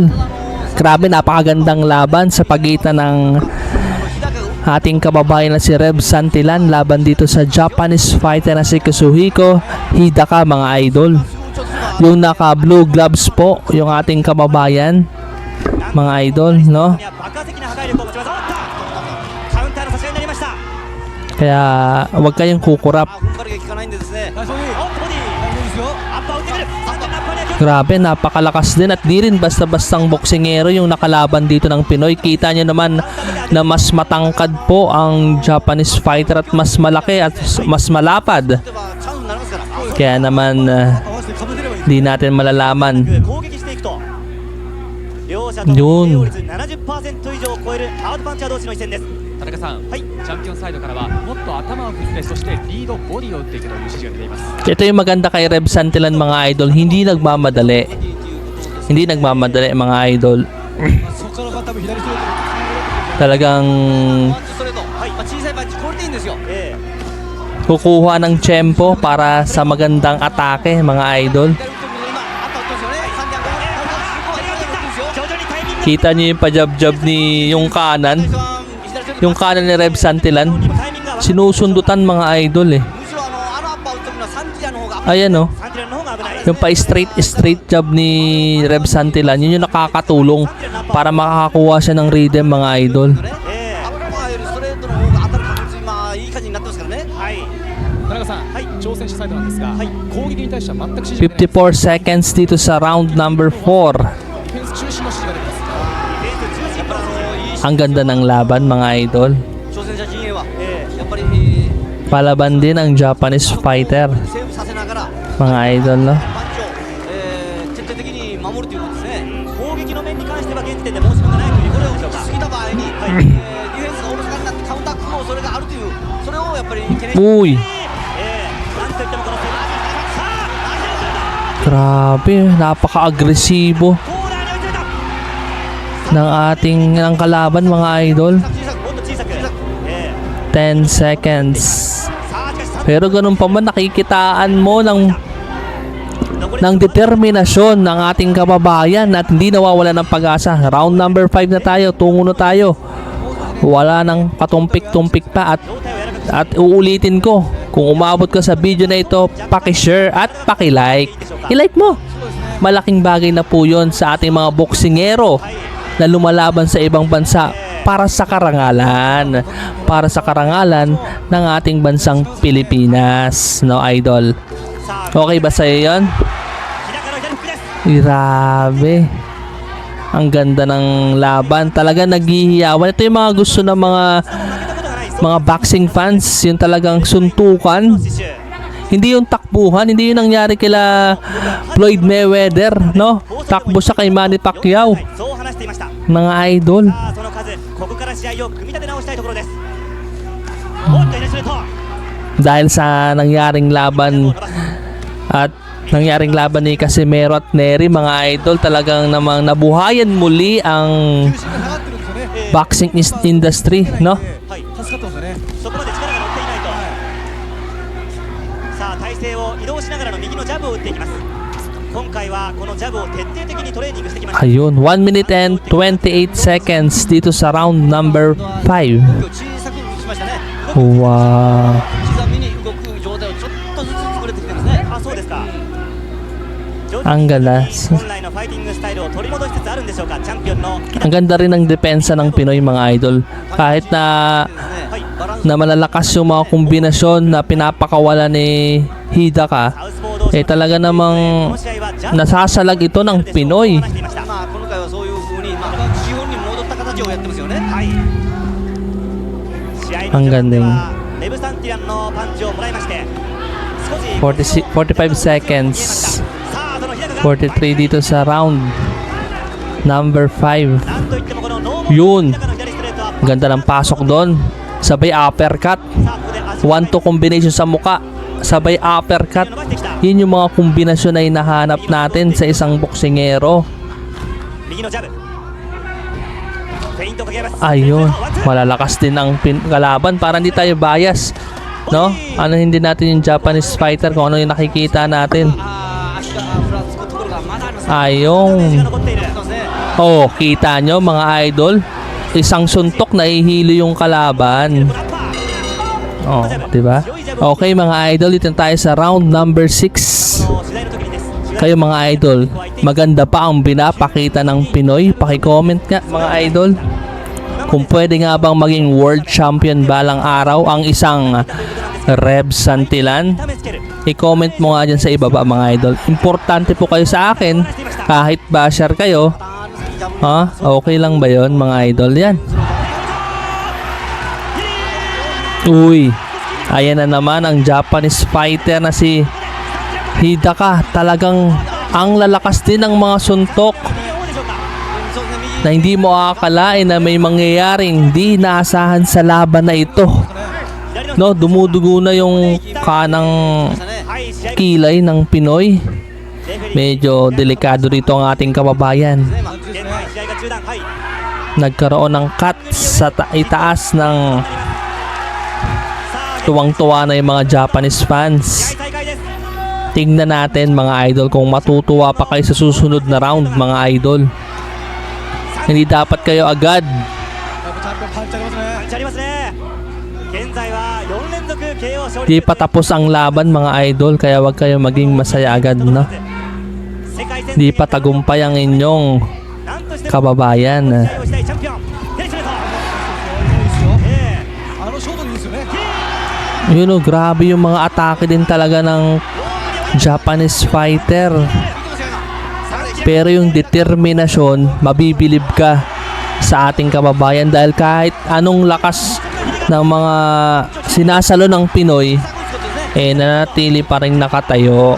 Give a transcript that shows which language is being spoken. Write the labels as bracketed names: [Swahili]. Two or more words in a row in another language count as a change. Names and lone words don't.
[Filipino] Grabe, napakagandang laban sa pagitan ng ating kababayan na si Reb Santillan laban dito sa [English] Japanese fighter [Filipino] na si Kazuhiko Hidaka, mga idol. Yung naka blue gloves po yung ating kababayan, mga idol, no? [Japanese] 爆発的な破壊力を持ちますおっとカウンターの差し合いになりました [Filipino] Kaya huwag kayong kukurap. [Japanese] おっとボディアッパーを打ってくるサンティランアッパーには [Filipino] Grabe, napakalakas din at di rin basta-bastang boksingero yung nakalaban dito ng Pinoy. Kita nyo naman na mas matangkad po ang [English] Japanese fighter [Filipino] at mas malaki at mas malapad. Kaya naman di natin malalaman. [Japanese] 攻撃していくと両者とも [Filipino] Yun. [Japanese] 利用率 70% 以上を超えるハードパンチャー同士の一戦です田中さん、はいチャンピオンサイドからはもっと頭を振ってそしてリードボディを打っていくという指示が出ています。 [Filipino] Ito yung maganda kay Reb Santillan, mga idol. Hindi nagmamadali. Mga idol. Talagang [Japanese] ストレートはい小さいパンチクオリティいいんですよ [Filipino] kukuha ng tempo para sa magandang atake, mga idol. [Japanese] 徐々にタイミング [Filipino] Kita niyo yung pajab-jab ni yung kanan. Yung kanan ni Reb Santillan. [Japanese] タイミングが合わ [Filipino] Sinusundutan, mga idol, eh. [Japanese] むしろあのアッパー打ってるのはサンティランの方が [Filipino] Ayan, oh. [Japanese] サンティランの方が危ない [Filipino] Yung pa-straight jab ni Reb Santillan, yun yung nakakatulong para makakakuha siya ng rhythm, mga idol. [Japanese] ええアッパーよりストレートの方が当たる確率今いい感じになってますからね。はい田中サイドなんですが、攻撃に対しては全く指示が出ない [Filipino] 54 seconds dito sa [English] round number 4. [Japanese] ディフェンス中心の指示が出てます。やっぱりいい [Filipino] Ang ganda ng laban mga idol. [Japanese] 挑戦者陣営は、やっぱり [Filipino] Palaban din ang [English] Japanese fighter [Japanese] セーブさせながら [Filipino] mga idol, no? [Japanese] パンチを、徹底的に守るということですね。攻撃の面に関しては現時点で申し分がないというこれを過ぎた場合に、ディフェンスがおろそかになってカウンター組む恐れがあるというそれをやっぱり懸念して [Filipino] Uy, [Japanese] なんといってもこのセバさあ [Filipino] grabe, napaka-agresibo [Japanese] コーナーに追いついた [Filipino] ng kalaban mga idol. [Japanese] 小さくもっと小さく、 [English] 10 seconds. [Japanese] さあしかし3 [Filipino] Pero ganun pa man nakikitaan mo ng [Japanese] 残り [Filipino] ng determinasyon ng ating kababayan at hindi nawawala ng pag-asa. Round number 5 na tayo, tungo na tayo. Wala nang patumpik-tumpik pa at uulitin ko, kung umabot ka sa video na ito, paki-share at paki-like. I-like mo. Malaking bagay na po yun sa ating mga boksingero na lumalaban sa ibang bansa para sa karangalan. Para sa karangalan ng ating bansang Pilipinas. No, idol? [Japanese] さあ [Filipino] Okay ba sa'yo yun? [Japanese] 日高の左フックです [Filipino] Grabe. Ang ganda ng laban. Talaga naghihiyawan. Ito yung mga gusto ng mga boxing fans. Yung talagang suntukan. [Japanese] 死守 [Filipino] Hindi yung takbuhan. Hindi yung nangyari kila Floyd Mayweather, no? Takbo siya kay Manny Pacquiao. [Japanese] そう話していました。 [Filipino] Mga idol. [Japanese] さあその数ここから試合を組み立て直したいところです。おっとイネスレット [Filipino] Dahil sa nangyaring laban at nangyaring laban ni Casimero at Nery, mga idol, talagang namang nabuhayan muli ang [Japanese] 重心が下がってるんですよね。 [English] boxing industry, [Filipino] no? [Japanese] はい助かってますよね。そこまで力が乗っていないと、さあ体勢を移動しながらの右のジャブを打っていきます。今回はこのジャブを徹底的にトレーニングしてきました。 [Filipino] Ayun, [English] 1 minute and 28 seconds [Filipino] dito sa [English] round number 5. [Japanese] 小さくしましたね。 Wow. 刻みに動く状態をちょっとずつ作れてきてますね。あ、そうですか。 [Filipino] Ang ganda. [Japanese] 本来のファイティングスタイルを取り戻しつつあるんでしょうか。チャンピオンの [Filipino] Ang ganda rin ng depensa ng Pinoy, mga idol. Kahit na [Japanese] はいバランス [Filipino] na malalakas yung mga kombinasyon na pinapakawala ni Hidaka, [Japanese] サウスポー同士 [Filipino] eh talaga [Japanese] こ [Filipino] namang [Japanese] の試合はジャブ [Filipino] nasasalag ito ng Pinoy. [Japanese] まあ今回はそういう風に基本に戻った形をやってますよね。はい。試合 [Filipino] Ang [Japanese] の序盤で [Filipino] galing. [Japanese] はレブサンティランのパンチをもらいまして少し [English] 45 seconds. [Japanese] さあその日高が [Filipino] 43 dito sa [English] round number 5. [Japanese] なんといってもこのノー [Filipino] Yun. [Japanese] 日高の左ストレートは [Filipino] Ganda ng pasok doon. Sabay uppercut. [Japanese] さあここで足を [Filipino] 1-2 combination sa muka. Sabay uppercut. [Japanese] 伸ばしてきた [Filipino] Yun yung mga kombinasyon na hinahanap natin sa isang boksingero. [Japanese] 右のジャブフェイントかけます [Filipino] Ayun, malalakas din ang kalaban para hindi tayo bias, no? Ano hindi natin yung [English] Japanese fighter [Filipino] kung ano yung nakikita natin. [Japanese] 足がふらつくところがまだありますね。 [Filipino] Ayun. [Japanese] 残っている。 [Filipino] Oh, kita nyo mga idol. Isang suntok nahihilo yung kalaban. Oh, di ba? Okay mga idol, dito tayo sa [English] round number 6. [Japanese] 取材の時にです。 [Filipino] Kayo mga idol, maganda pa ang binapakita ng Pinoy? Paki-comment nga mga idol. Kung pwede nga bang maging [English] world champion [Filipino] balang araw ang isang Reb Santillan? [Japanese] 試つける。 [Filipino] I-comment mo nga dyan sa ibaba mga idol. Importante po kayo sa akin. Kahit basher kayo. Ha? Okay lang ba yon mga idol? Yan. Uy. Ayan na naman ang [English] Japanese fighter [Filipino] na si Hidaka. Talagang ang lalakas din ng mga suntok [Japanese] そうですね。右 [Filipino] na hindi mo akalain na may mangyayaring di naasahan sa laban na ito. No, dumudugo na yung kanang [Japanese] はい試合 [Filipino] kilay ng Pinoy. Medyo delikado rito ang ating kababayan. [Japanese] 現在試合が中断。はい。 [Filipino] Nagkaroon ng cut sa itaas ng [Japanese] さあ [Filipino] tuwang-tuwa na yung mga Japanese [Japanese] 試 [Filipino] fans. [Japanese] 合再開です。 [Filipino] Tingnan natin mga idol kung matutuwa pa kayo sa susunod na round mga idol. Hindi dapat kayo agad [Japanese] やっぱチャンピオンパンチありますね。パンチありますね。現在は4連続 KO 勝利。 [Filipino] Di pa tapos ang laban mga idol, kaya wag kayo maging masaya agad, no? [Japanese] 世界戦 [Filipino] Di pa tagumpay ang inyong [Japanese] なんとしても [Filipino] kababayan. [Japanese] 試合をしたいチャンピオン。テレスレート。いいですよ。ええあのショートにいいですよね。 [Filipino] Yun oh, grabe yung mga atake din talaga ng [English] Japanese fighter. [Filipino] Pero yung determinasyon, mabibilib ka sa ating kababayan dahil kahit anong lakas ng mga sinasalo ng Pinoy, nanatili pa rin nakatayo.